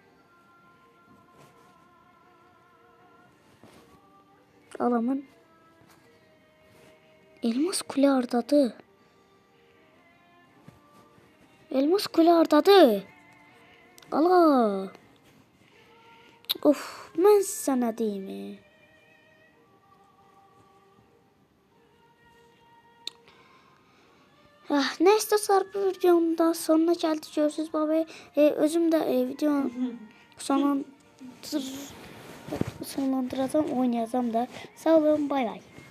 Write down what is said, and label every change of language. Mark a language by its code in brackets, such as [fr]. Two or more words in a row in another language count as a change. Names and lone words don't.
[tr] Alamın. Elmas kule oradadır. Elmas kule oradadır. Allah. Of, [az] mən sənə deyim. [tr] Neyse dostlar, bu videonun da sonuna geldik. Görüşürüz baba. Özüm de videonu sonlandıracağım, oynayacağım da. [az] Sağ olun, bay bay.